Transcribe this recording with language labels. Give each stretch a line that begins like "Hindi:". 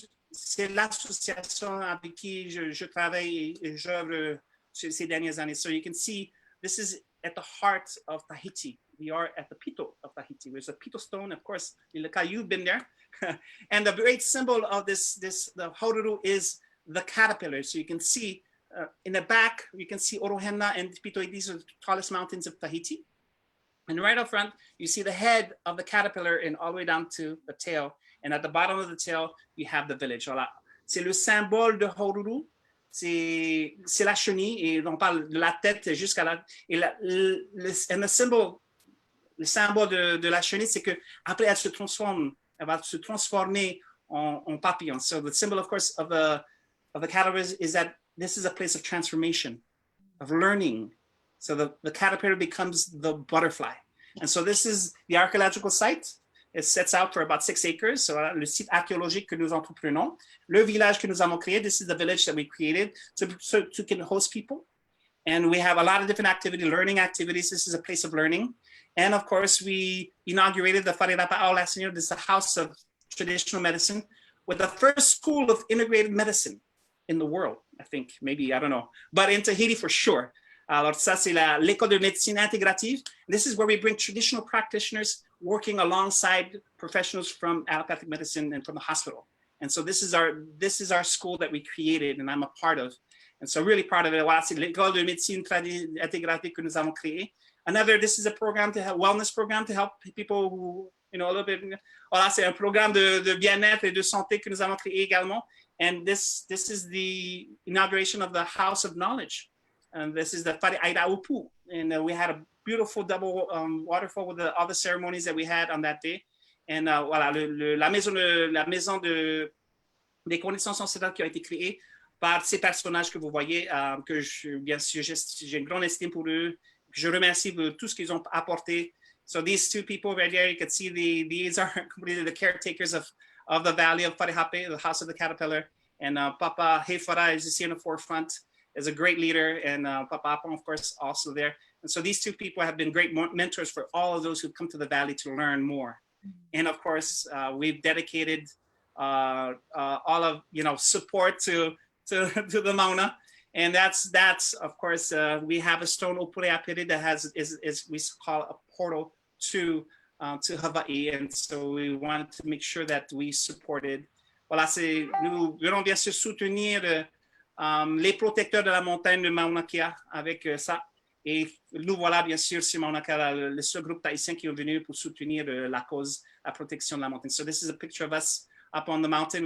French: C'est l'association avec qui je travaille et j'œuvre ces dernières années.
English: So you can see, this is at the heart of Tahiti. We are at the Pito of Tahiti. There's a Pito stone, of course. Lilikalā, you've been there. And the great symbol of the Horuru is the caterpillar. So you can see in the back, you can see Orohena and Pito. These are the tallest mountains of Tahiti. And right up front, you see the head of the caterpillar and all the way down to the tail. And at the bottom of the tail, you have the village.
French: Voilà. C'est le symbole de Horuru. C'est la chenille. Et on parle de la tête jusqu'à la... Et le symbole de la chenille, c'est qu'après, elle va se transformer en papillon.
English: So the symbol, of course, of the caterpillar is that this is a place of transformation, of learning. So the caterpillar becomes the butterfly. And so this is the archaeological site. It sets out for about 6 acres.
French: So le site archéologique que nous entreprenons. Le village que nous avons créé,
English: this is the village that we created to can host people. And we have a lot of different learning activities. This is a place of learning. And of course, we inaugurated the Wharirapa'au last year. This is a house of traditional medicine with the first school of integrated medicine in the world, I think, maybe, I don't know, but in Tahiti for sure.
French: Alors ça, c'est l'école de médecine intégrative.
English: This is where we bring traditional practitioners working alongside professionals from allopathic medicine and from the hospital. And so this is our school that we created and I'm a part of. And so really proud of it.
French: Voilà, c'est l'école de médecine intégrative que nous avons créée.
English: This is a program to help, wellness program to help people who, you know, a little bit.
French: Voilà, c'est un programme de bien-être et de santé que nous avons créé également.
English: And this is the inauguration of the House of Knowledge. And this is the Wharirapa'au. And we had a beautiful double waterfall with all the ceremonies that we had on that day.
French: And voilà, la maison des connaissances ancestrales qui a été créée par ces personnages que vous voyez, que bien sûr, j'ai une grande estime pour eux. Je remercie pour tout ce qu'ils ont apporté.
English: So these two people right here, you can see these are completely the caretakers of the valley of Wharihape, the house of the caterpillar. And Papa Hefara is just here in the forefront, is a great leader. And Papa Apon, of course, also there. And so these two people have been great mentors for all of those who come to the valley to learn more. And of course, we've dedicated all of support to to the Mauna. And that's of course, we have a stone Opure that is we call a portal to Hawaii. And so we wanted to make sure that we supported.
French: Voilà, nous voulons bien sûr soutenir les protecteurs de la montagne de Mauna Kea avec ça. Et nous voilà bien sûr sur Mauna Kea, le seul groupe tahitien qui est venu pour soutenir la cause, la protection de la montagne.
English: So this is a picture of us up on the mountain.